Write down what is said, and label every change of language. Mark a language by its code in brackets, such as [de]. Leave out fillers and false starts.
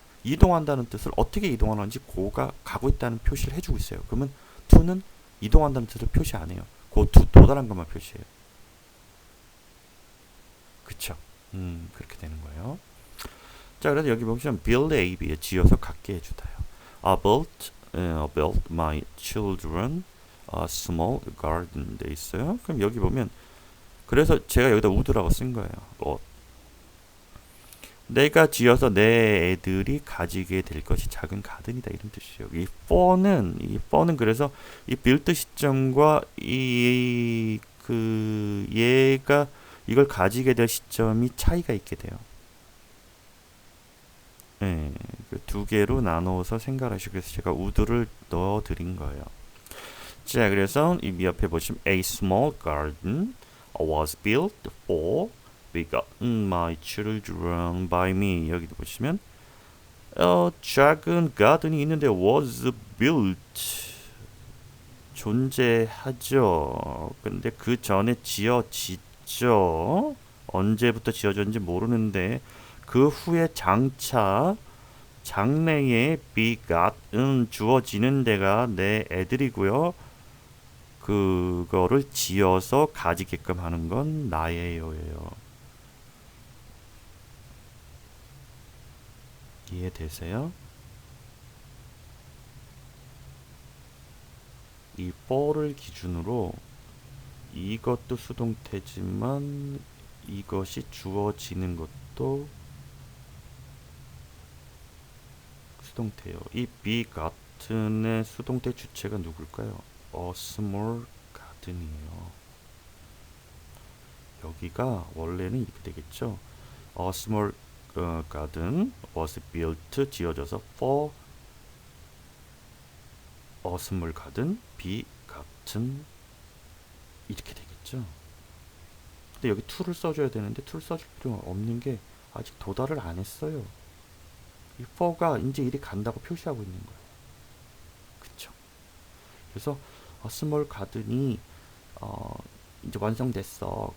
[ko] 이동한다는 뜻을 어떻게 이동하는지 go가 가고 있다는 표시를 해주고 있어요. 그러면 to는 이동한다는 뜻을 표시 안 해요. go to 도달한 것만 표시해요. 그쵸? 그렇게 되는 거예요. 자, 그래서 여기 보시면 build AB에 지어서 갖게 해주다요. [en] built my children a small garden [ko] 돼 있어요. 그럼 여기 보면 그래서 제가 여기다 would라고 쓴 거예요. 내가 지어서 내 애들이 가지게 될 것이 작은 가든이다 이런 뜻이에요. 이 for는 그래서 이 build 시점과 이 그 얘가 이걸 가지게 될 시점이 차이가 있게 돼요. 네, 그두 개로 나눠서 생각하시고 그래서 제가 would를 넣어 드린 거예요. 자, 그래서 이 옆에 보시면 [en] a small garden was built for begotten my children by me. [ko] 여기도 보시면 작은 가든이 있는데 [en] was built [ko] 존재하죠. 근데 그 전에 지어지죠. 언제부터 지어졌는지 모르는데 그 후에 장차 장래에 begotten 주어지는 데가 내 애들이고요. 그거를 지어서 가지게끔 하는 건 나예요예요. 이해되세요? 이 for를 기준으로 이것도 수동태지만 이것이 주어지는 것도 수동태요. 이 begotten의 수동태 주체가 누굴까요? [en] A small garden이에요. [ko] 여기가 원래는 이렇게 되겠죠. [en] A small garden was built [ko] 지어져서 [en] for a small garden begotten [ko] 이렇게 되겠죠. 근데 여기 to를 써줘야 되는데 to를 써줄 필요가 없는 게 아직 도달을 안 했어요. 이 for가 이제 일이 간다고 표시하고 있는 거예요. 그쵸? 그래서 스몰 가든이 이제 완성됐어.